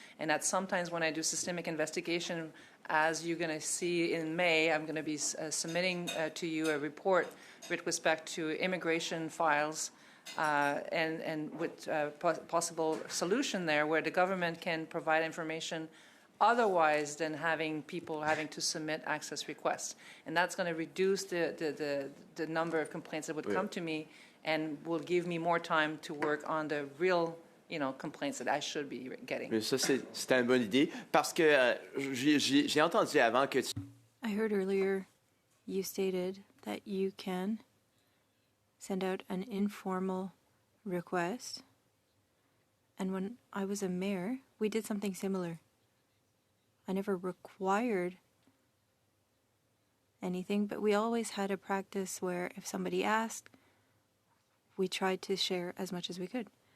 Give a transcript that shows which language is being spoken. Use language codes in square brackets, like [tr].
[en] And that sometimes when I do systemic investigation, as you're going to see in May, I'm going to be submitting to you a report with respect to immigration files and with possible solution there where the government can provide information otherwise than having people having to submit access requests. And that's going to reduce the number of complaints that would come to me and will give me more time to work on the real complaints that I should be getting. [fr] Mais ça, c'est une bonne idée parce que j'ai entendu avant que [en] I heard earlier you stated that you can send out an informal request. And when I was a mayor, we did something similar. I never required anything, but we always had a practice where if somebody asked, we tried to share as much as we could.